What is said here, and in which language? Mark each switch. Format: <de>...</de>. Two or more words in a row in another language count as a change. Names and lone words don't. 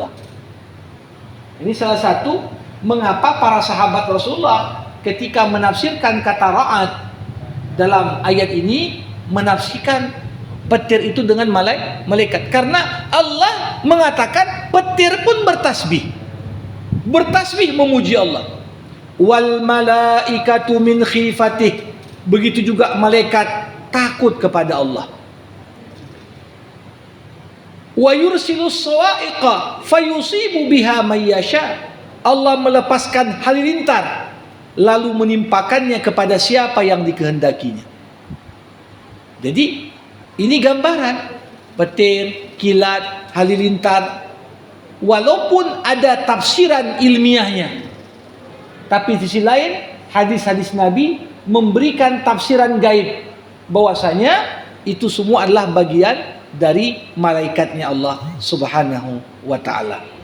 <id>Ini salah satu mengapa para sahabat Rasulullah ketika menafsirkan kata ra'ad dalam ayat ini menafsirkan petir itu dengan malaikat, karena Allah mengatakan petir pun bertasbih memuji Allah.</id> <ar>والملائكة من خيفته,</ar> <id>begitu juga malaikat takut kepada Allah.</id> <ar>ويرسل الصواعق فيصيب بها من يشاء,</ar> <id>Allah melepaskan halilintar lalu menimpakannya kepada siapa yang dikehendakinya. Jadi ini gambaran petir, kilat, halilintar. Walaupun ada tafsiran ilmiahnya, tapi di sisi lain hadis-hadis Nabi memberikan tafsiran gaib bahwasanya itu semua adalah bagian dari malaikatnya Allah</id> <ar>سبحانه وتعالى.</ar>